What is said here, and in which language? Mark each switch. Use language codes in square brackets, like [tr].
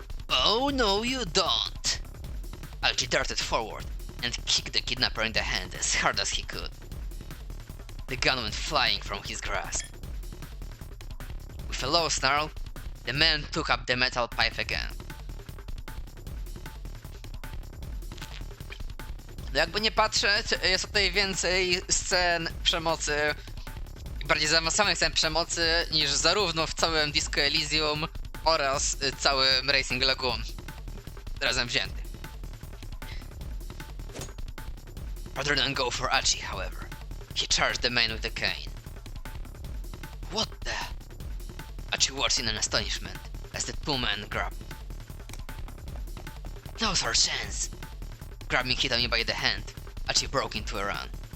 [en] Oh no you don't! Achi darted forward and kicked the kidnapper in the hand as hard as he could. The gun went flying from his grasp. With a low snarl, the man took up the metal pipe again. [pl] No jakby nie patrzeć, jest tutaj więcej scen przemocy bardziej zaawansowanej sceny przemocy niż zarówno w całym Disco Elysium oraz całym Racing Lagoon razem wzięty. [en] Rather than go for Achi, however, he charged the man with the cane. What the? Achi watched in an astonishment as the two men grappled. Now's our chance! Grabbing Hitami by the hand, Achi broke into a run.